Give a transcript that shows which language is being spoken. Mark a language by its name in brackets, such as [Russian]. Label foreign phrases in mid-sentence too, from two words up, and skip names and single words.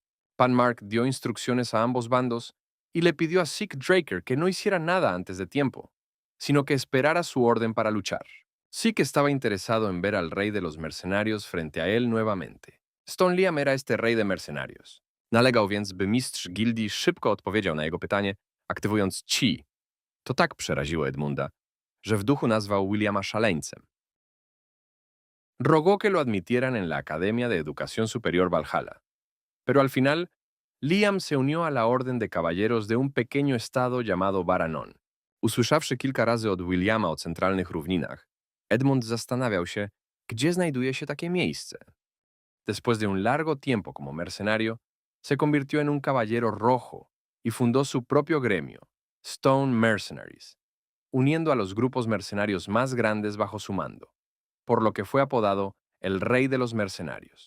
[Spanish] Pan Mark dio instrucciones a ambos bandos y le pidió a Zeke Draker que no hiciera nada antes de tiempo, sino que esperara su orden para luchar. Zeke estaba interesado en ver al rey de los mercenarios frente a él nuevamente. Stone Liam era este rey de mercenarios. [Polish] Nalegał więc, by mistrz gildii szybko odpowiedział na jego pytanie, aktywując Chi. To tak przeraziło Edmunda, że w duchu nazwał Williama szaleńcem. [Spanish] Rogó que lo admitieran en la Academia de Educación Superior Valhalla, pero al final, Liam se unió a la orden de caballeros de un pequeño estado llamado Baranon. [Polish] Usłyszawszy kilka razy od Williama o centralnych równinach, Edmund zastanawiał się, gdzie znajduje się takie miejsce. [Spanish] Después de un largo tiempo como mercenario, se convirtió en un caballero rojo y fundó su propio gremio, Stone Mercenaries, uniendo a los grupos mercenarios más grandes bajo su mando, por lo que fue apodado el Rey de los Mercenarios.